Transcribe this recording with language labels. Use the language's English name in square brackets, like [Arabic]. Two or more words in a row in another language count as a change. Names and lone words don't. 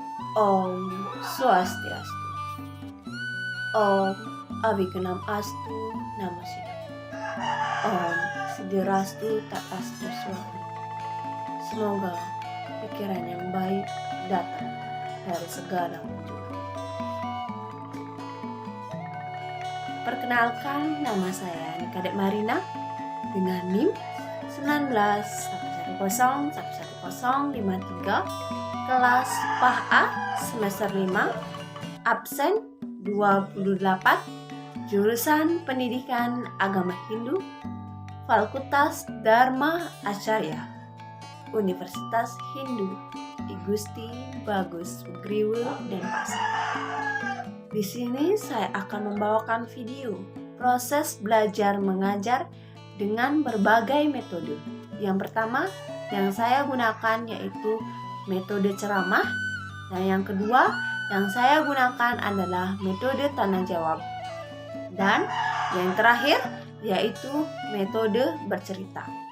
[Sanskrit] Om Swastiastu. Om Abikenam Astu Namo Sidaya. Om Sidirastu Tatastu Swami. [Indonesian] Semoga pikiran yang baik datang dari segala penjuru. Perkenalkan, nama saya Nikadek Marina dengan NIM 1911011053, kelas PAH A semester 5, absen 28, jurusan Pendidikan Agama Hindu, Fakultas Dharma Acarya, Universitas Hindu I Gusti Bagus Sugriwo Denpasar. Di sini saya akan membawakan video proses belajar mengajar dengan berbagai metode. Yang pertama yang saya gunakan yaitu metode ceramah, dan yang kedua yang saya gunakan adalah metode tanya jawab, dan yang terakhir yaitu metode bercerita.